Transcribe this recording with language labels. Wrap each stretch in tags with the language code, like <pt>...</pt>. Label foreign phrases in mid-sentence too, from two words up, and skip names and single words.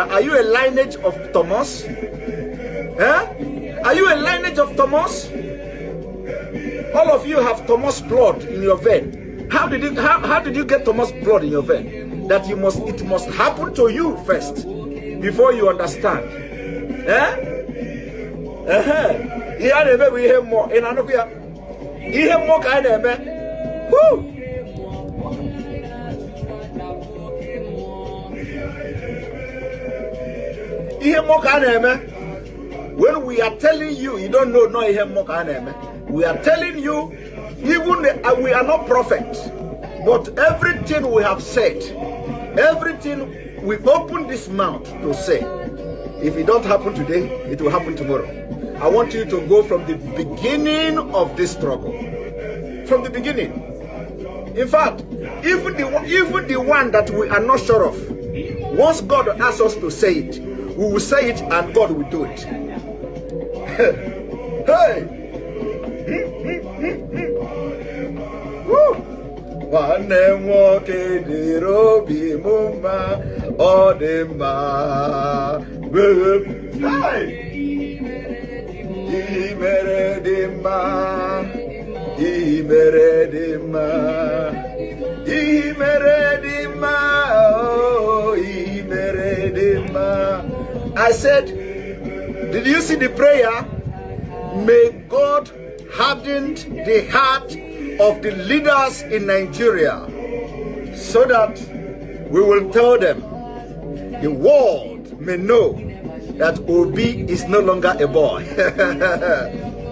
<en>Are you a lineage of Thomas? Are you a lineage of Thomas? All of you have Thomas blood in your vein. How did you get Thomas blood in your vein? That it must happen to you first before you understand.</en> <ig>Ihe na-eme bụ ihe mmụọ. Ị na-anụkwa ya? Ihe mmụọ ka anyị na-eme. Ihe mmụọ ka anyị na-eme.</ig> <en>When we are telling you, you don't know no</en> <ig>ihe mmụọ ka anyị na-eme.</ig> <en>We are telling you, even we are not perfect, but everything we have said, everything we open this mouth to say, if it don't happen today, it will happen tomorrow. I want you to go from the beginning of this struggle. From the beginning. In fact, even the one that we are not sure of, once God asks us to say it, we will say it and God will do it. Hey!</en> <ig>Nwanne nwoke dịrị obi m mma, ọ dị mma. Ihe mere dị mma, ihe mere dị mma, ihe mere dị mma, oh, ihe mere dị mma.</ig> <en>I said, did you see the prayer? May God harden the heart of the leaders in Nigeria so that we will tell them, the world may know that Obi is no longer a boy.</en>